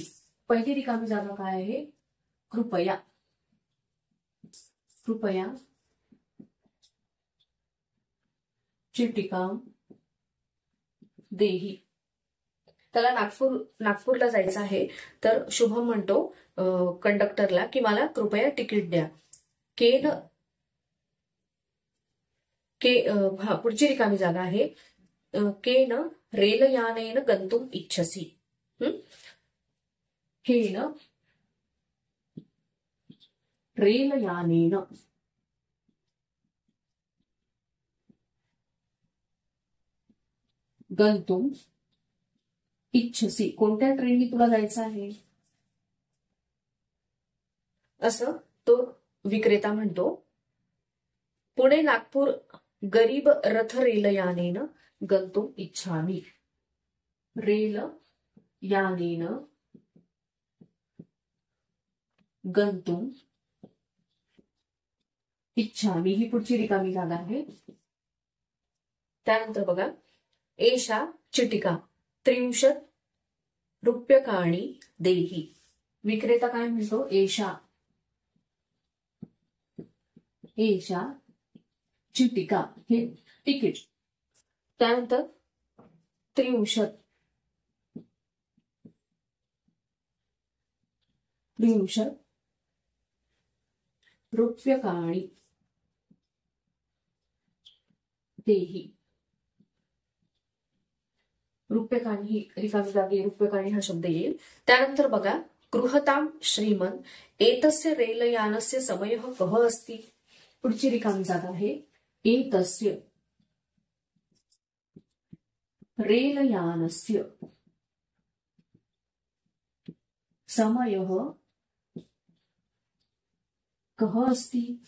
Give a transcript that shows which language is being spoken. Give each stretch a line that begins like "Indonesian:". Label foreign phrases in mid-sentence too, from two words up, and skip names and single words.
Marathi: पहिली रिकामी जागा काय आहे,
Sanskrit: कृपया, कृपया चिटिकाम देही.
Marathi: त्याला नागपूरला जायचं आहे. तर शुभम म्हणतो कंडक्टरला की मला कृपया तिकीट द्या. पुढची रिकामी जागा आहे,
Sanskrit: केन रेलयानेन गंतुम इच्छसी, केन रेलयानेन गंतुम इच्छसी,
Marathi: कोणत्या ट्रेननी तुला जायचं आहे, असं तो विक्रेता म्हणतो.
Sanskrit: पुणे नागपूर गरीब रथ रेलयानेन गंतुम इच्छामि, रेलयानेन गंतुम इच्छामि,
Marathi: ही पुढची रिकामी जागा आहे. त्यानंतर बघा,
Sanskrit: एषा चिटिका 30 रूप्यकाणि देही.
Marathi: विक्रेता काय म्हणतो,
Sanskrit: एषा चिटिका,
Marathi: हे तिकीट.
Sanskrit: त्यानंतर 30 रूप्यकाणि देही.
Marathi: रूप्यकाणि ही रिकामी जागी रूप्यकाणि हा शब्द येईल. त्यानंतर बघा,
Sanskrit: गृहताम श्रीमन, एतस्य रेलयानस्य समयः कः अस्ति.
Marathi: पुढची रिकामी जागा आहे,
Sanskrit: एतस्य रेलयानस्य समयः कः अस्ति.